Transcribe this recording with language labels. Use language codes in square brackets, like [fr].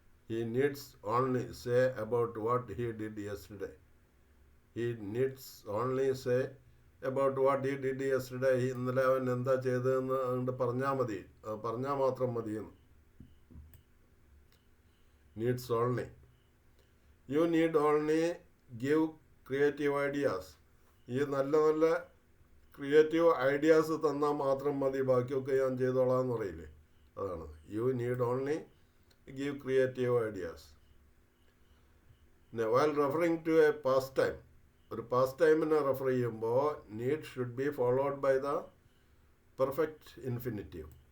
[en] He needs only say about what he did yesterday. He needs only say about what he did yesterday. [ml] ഇന്നലെ അവൻ എന്താ ചെയ്തതെന്ന് അതുകൊണ്ട് പറഞ്ഞാൽ മാത്രം മതിയെന്ന്. [en] Needs only. You need only give creative ideas. [ml] ഈ നല്ല ക്രിയേറ്റീവ് ഐഡിയാസ് തന്നാൽ മാത്രം മതി, ബാക്കിയൊക്കെ ഞാൻ ചെയ്തോളാം എന്ന് പറയില്ലേ, അതാണ്. [en] You need only give creative ideas. While referring to a past time, [ml] ഒരു പാസ്റ്റ് ടൈമിനെ റെഫർ ചെയ്യുമ്പോൾ [en] Need should be followed by the perfect infinitive.